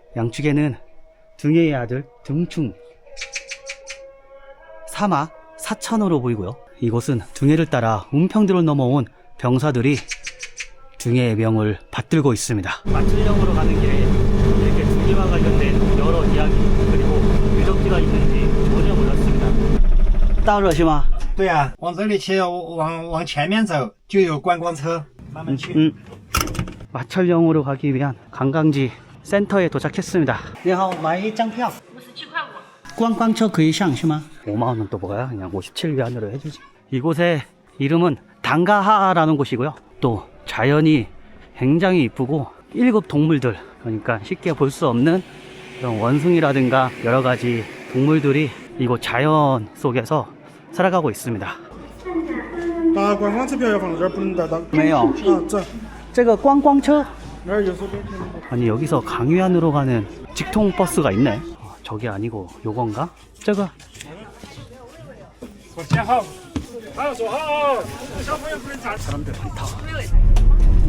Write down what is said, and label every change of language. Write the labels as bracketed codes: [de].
[ko] 양측에는 등해의 아들 등충, 사마, 사천호로 보이고요. 이곳은 등해를 따라 은평들을 넘어온 병사들이 등해의 명을 받들고 있습니다. 마천령으로 가는 길에 이렇게 등해와 관련된 여러 이야기 그리고 유적지가 있는지 전혀 몰랐습니다. [zh] 到了是吗？对啊，往这里去，往前面走就有观光车，慢慢去。 [ko] 마천령으로 가기 위한 관광지 센터에 도착했습니다. [zh] 你好，买一张票。观光车可以上是吗？ [ko] 5만원 또 뭐야? 그냥 57위안으로 해주지. 이곳의 이름은 당가하라는 곳이고요. 또 자연이 굉장히 이쁘고 1급 동물들, 그러니까 쉽게 볼 수 없는 이런 원숭이라든가 여러 가지 동물들이 이곳 자연 속에서 살아가고 있습니다. [zh] 把观光车票要放在这儿，不能带到。没有。啊，走，这个观光车那儿右手边停。 [ko] 아니 여기서 강유안으로 가는 직통 버스가 있네. 저게 아니고 요건가? 저거 [zh] 坐前好，好坐好，小朋友不能站。 [ko] 사람들 많다.